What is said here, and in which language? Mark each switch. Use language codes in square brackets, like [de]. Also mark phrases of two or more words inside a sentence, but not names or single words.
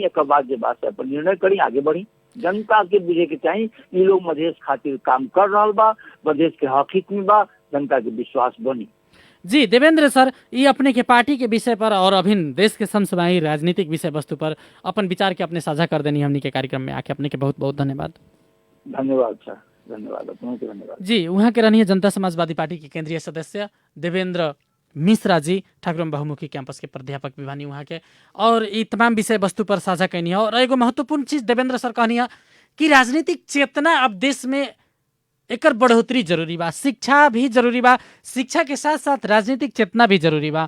[bho] एक बाद जे बात है पर निर्णय करी, आगे बढ़ी। जनता के बुझे के चाहिए ये लोग मधेश खातिर काम कर रहा बा, मधेश के हकीकत में बा, जनता के विश्वास बनी। जी देवेंद्र सर, ये अपने के पार्टी के विषय पर और अभिन्न देश के समसामयिक राजनीतिक विषय वस्तु पर अपन विचार के अपने साझा कर देनी हमनी के कार्यक्रम में आके अपने के बहुत बहुत धन्यवाद। धन्यवाद सर, धन्यवाद, धन्यवाद जी। वहाँ के रहनी जनता समाजवादी पार्टी के केंद्रीय सदस्य देवेंद्र मिश्रा जी, ठाकुरम बहुमुखी कैंपस के प्राध्यापक भी बानी वहाँ के, और ये तमाम विषय वस्तु पर साझा कैनी है। और एगो महत्वपूर्ण चीज देवेंद्र सर कहनी है कि राजनीतिक चेतना अब देश में एकर बढ़ोतरी जरूरी बा, शिक्षा भी जरूरी बा, शिक्षा के साथ साथ राजनीतिक चेतना भी जरूरी बा।